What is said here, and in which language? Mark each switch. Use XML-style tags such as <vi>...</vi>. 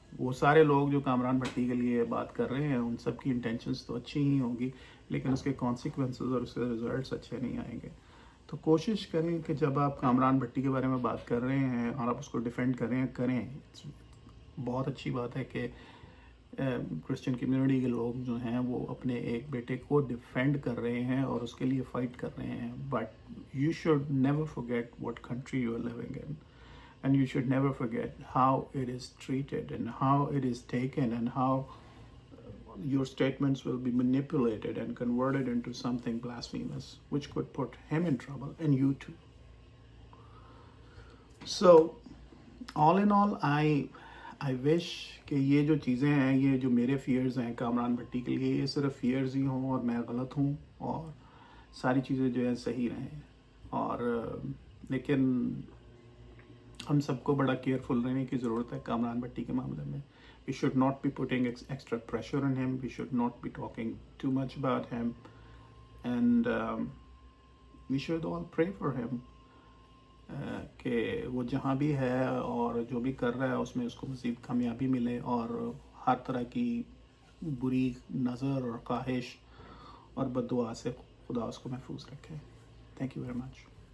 <ur>وہ سارے لوگ جو کامران بھٹی کے لیے بات کر رہے ہیں ان سب کی انٹینشنس تو اچھی ہی ہوں گی, لیکن اس کے کانسیکوینسز اور اس کے ریزلٹس اچھے نہیں آئیں گے. تو کوشش کریں کہ جب آپ کامران بھٹی کے بارے میں بات کر رہے ہیں اور آپ اس کو ڈیفینڈ کریں. بہت اچھی بات ہے کہ کرسچن کمیونٹی کے لوگ جو ہیں وہ اپنے ایک بیٹے کو ڈیفینڈ کر رہے ہیں اور اس کے لیے فائٹ کر رہے ہیں.</ur> <en>But you should never forget what country you are living in, and you should never forget how it is treated and how it is taken and how your statements will be manipulated and converted into something blasphemous which could put him in trouble and you too. So all in all, I wish</en> <ur>کہ یہ جو چیزیں ہیں, یہ جو میرے fears ہیں کامران بھٹی کے لیے, یہ صرف فیئرز ہی ہوں اور میں غلط ہوں اور ساری چیزیں جو ہیں صحیح رہیں. اور لیکن ہم سب کو بڑا کیئرفل رہنے کی ضرورت ہے کامران بھٹی کے معاملے میں.</ur> <en>We should not be putting extra pressure on him. We should not be talking too much about him. And we should all pray for him.</en> <ur>کہ وہ جہاں بھی ہے اور جو بھی کر رہا ہے اس میں اس کو مزید کامیابی ملے اور ہر طرح کی بری نظر اور خواہش اور بد دعا سے خدا اس کو محفوظ رکھے.</ur> <en>Thank you very much.</en>